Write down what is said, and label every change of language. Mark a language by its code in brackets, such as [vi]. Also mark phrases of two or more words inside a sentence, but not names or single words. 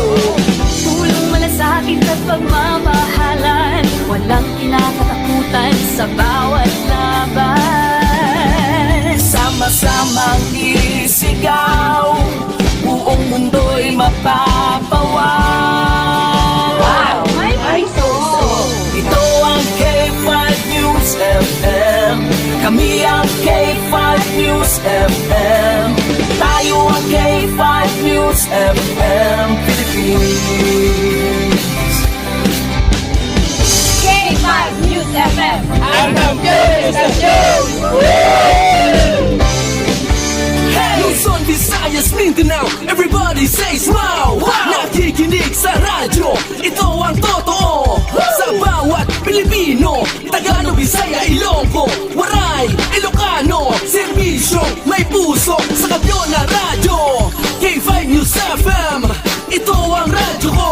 [tl] Tulong malasakit at pagmamahalan, walang kinakatakutan sa bawat laban. Sama-samang isigaw, buong mundo'y mapapawal. Wow! May puso! Ito ang K5 News FM. Kami ang K5 News FM. Tayo ang K5 News FM Philippines. K5 News FM! Ang Luzon, Visayas, Mindanao, [en] everybody says wow! [tl] Nakikinig sa radyo, ito ang totoo. Sa bawat Pilipino, Tagalog, Bisaya, Ilonggo, Waray, Ilocano, serbisyo, may puso sa kampiyon na radyo. K5 News FM, ito ang radyo ko.